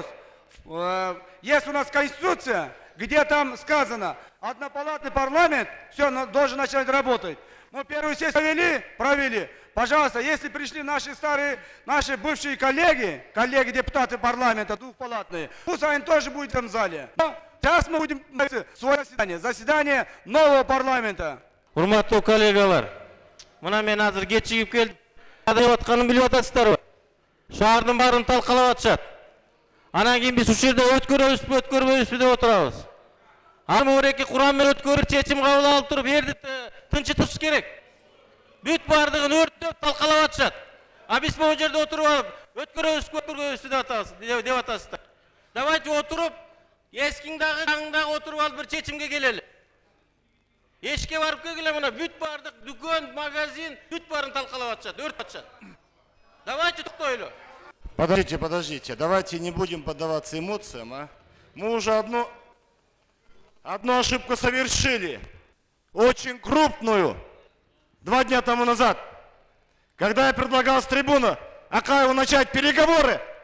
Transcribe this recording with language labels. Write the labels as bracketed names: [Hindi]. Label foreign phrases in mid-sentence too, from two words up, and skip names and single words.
[Russian] Есть у нас Конституция, где там сказано, однопалатный парламент, все, должен начать работать. Мы первую сессию провели. Пожалуйста, если пришли наши старые, наши бывшие коллеги, депутаты парламента, двухпалатные, пусть они тоже будут в этом зале. Сейчас мы будем свое заседание нового парламента. [Kyrgyz] Урматтуу коллегалар, мына мен азыр кечигип келдим. Кадай атканын билип атасыздарбы? Шаардын баарын талкалап атышат. Анан кийин биз ушул жерде өткөрбөйбүзбү деп отурабыз. Аны эки курам менен өткөрүп чечим кабыл алып туруп, элди тынчытыш керек. Бүт бардыгын өрттөп талкалап атышат. А биз могу жерде отуруп алып, өткөрбөйбүзбү деп атасыздар. Давайте отуруп, эскиң дагы, жаңың дагы отуруп алып бир чечимге келели. Эшикке барып келгиле, мына бүт бардык дүкөн, магазин, бүт баарын талкалап атышат, өрт атышат. Давайте токтойлу. [Russian] Подождите, давайте не будем поддаваться эмоциям, а? Мы уже одну ошибку совершили, очень крупную, 2 дня тому назад, когда я предлагал с трибуны Акаеву начать переговоры.